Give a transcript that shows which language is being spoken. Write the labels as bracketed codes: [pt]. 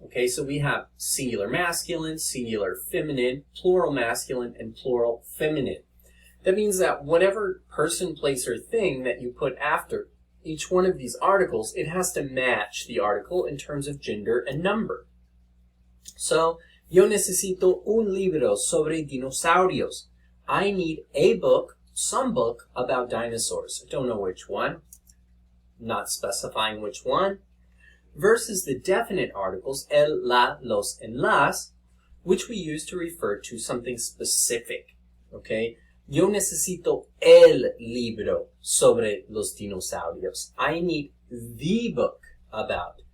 [en] Okay, so we have singular masculine, singular feminine, plural masculine, and plural feminine. That means that whatever person, place, or thing that you put after each one of these articles, it has to match the article in terms of gender and number. [es] So, yo necesito un libro sobre dinosaurios. [en] I need a book, some book, about dinosaurs. I don't know which one. Not specifying which one, versus the definite articles, el, la, los, and las, which we use to refer to something specific, okay? [es] Yo necesito el libro sobre los dinosaurios. [en] I need the book about